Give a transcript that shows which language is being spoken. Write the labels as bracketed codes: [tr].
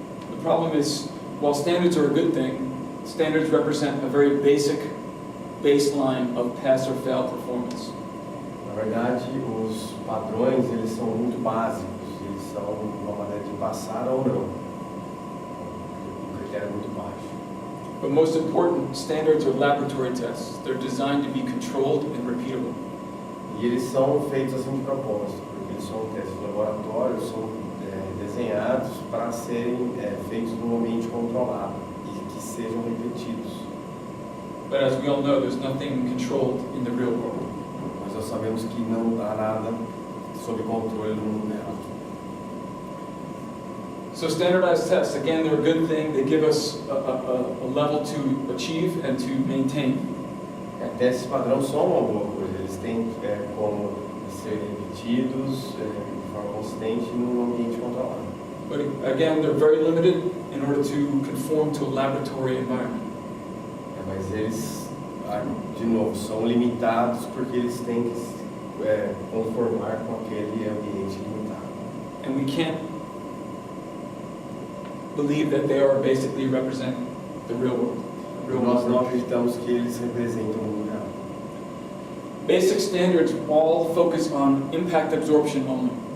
[en] The problem is, while standards are a good thing, standards represent a very basic baseline of pass or fail performance. [pt] Na verdade, os padrões eles são muito básicos, eles são uma maneira de passar ou não. Um critério muito baixo. [en] But most important, standards are laboratory tests. They're designed to be controlled and repeatable. [pt] E eles são feitos assim de propósito, porque eles são testes de laboratório, são desenhados para serem feitos num ambiente controlado e que sejam repetidos. [en] But as we all know, there's nothing controlled in the real world. [pt] Mas nós sabemos que não há nada sob controle no mundo real. [en] So standardized tests, again, they're a good thing. They give us a level to achieve and to maintain. [pt] Testes padrão são uma boa coisa, eles têm como ser repetidos de forma consistente num ambiente controlado. [en] But again, they're very limited in order to conform to a laboratory environment. [pt] Mas eles, de novo, são limitados porque eles têm que se conformar com aquele ambiente limitado. [en] And we can't believe that they are basically represent the real world. [pt] Nós não acreditamos que eles representam o mundo real. [en] Basic standards all focus on impact absorption only.